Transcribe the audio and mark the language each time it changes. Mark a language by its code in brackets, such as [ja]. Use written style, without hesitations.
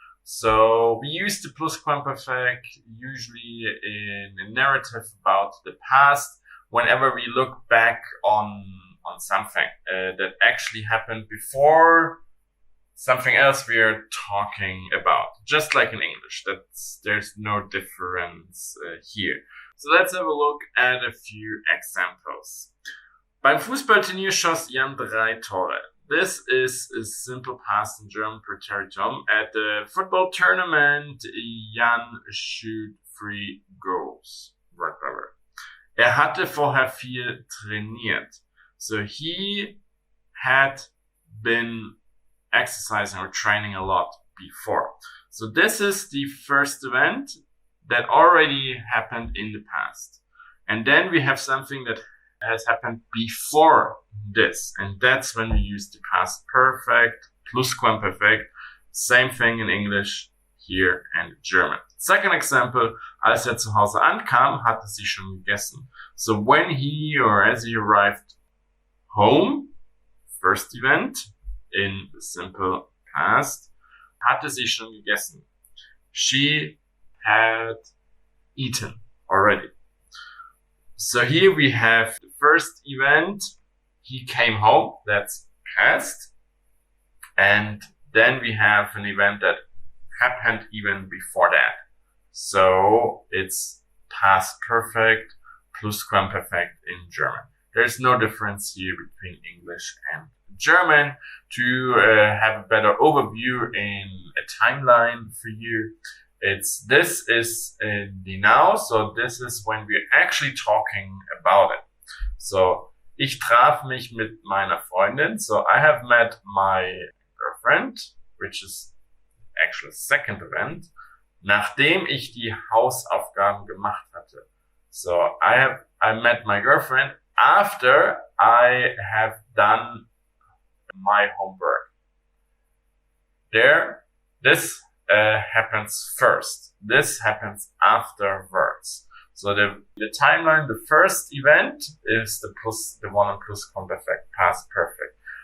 [en] So we use the Plusquamperfekt usually in a narrative about the past whenever we look back on something that actually happened before something else we are talking about, just like in English. There's no difference here. So let's have a look at a few examples. [de] Beim Fußballturnier schoss Jan 3 Tore. [en] This is a simple past in German preteritum. At the football tournament, Jan shoot 3 goals. Word by word. [de] Hatte vorher viel trainiert. [en] So he had been exercising or training a lot before. So this is the first event that already happened in the past. And then we have something that has happened before this. And that's when we use the past perfect, Plusquamperfekt. Same thing in English here and German. Second example, [de] als zu Hause ankam, hatte sie schon gegessen. [en] So when he or as he arrived home, first event, in the simple past, [de] hatte sie schon gegessen. [en] She had eaten already. So here we have the first event, he came home, that's past. And then we have an event that happened even before that. So it's past perfect, Plusquamperfekt in German. There's no difference here between English and German. To have a better overview in a timeline for you, this is the now, so this is when we're actually talking about it. So, [de] ich traf mich mit meiner Freundin, [en] so I have met my girlfriend, which is actually the second event, [de] nachdem ich die Hausaufgaben gemacht hatte. [en] So, I met my girlfriend after I have done my homework. This happens first. This happens afterwards. So the timeline, the first event is the one in Plusquamperfekt, past perfect.